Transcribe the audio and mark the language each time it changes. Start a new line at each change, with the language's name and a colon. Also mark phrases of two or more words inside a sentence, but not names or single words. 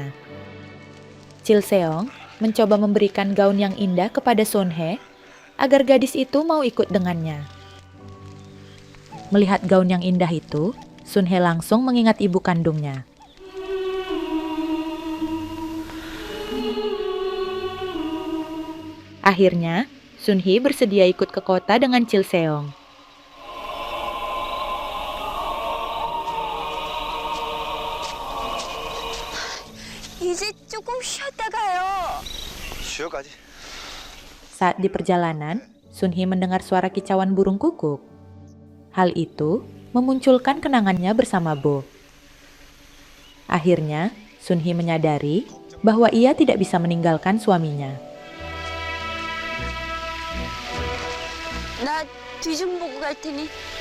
Indonesian: Chil Seong mencoba memberikan gaun yang indah kepada Sun-hee agar gadis itu mau ikut dengannya. Melihat gaun yang indah itu, Sun-hee langsung mengingat ibu kandungnya. Akhirnya, Sun-hee bersedia ikut ke kota dengan Chil Seong.
Korean: 이제 조금 쉬었다 가요. 쉬어가지.
Indonesian: Saat di perjalanan, Sun-hee mendengar suara kicauan burung kukuk. Hal itu memunculkan kenangannya bersama Bo. Akhirnya, Sun-hee menyadari bahwa ia tidak bisa meninggalkan suaminya.
Korean: 나 뒤 좀 보고 갈 테니.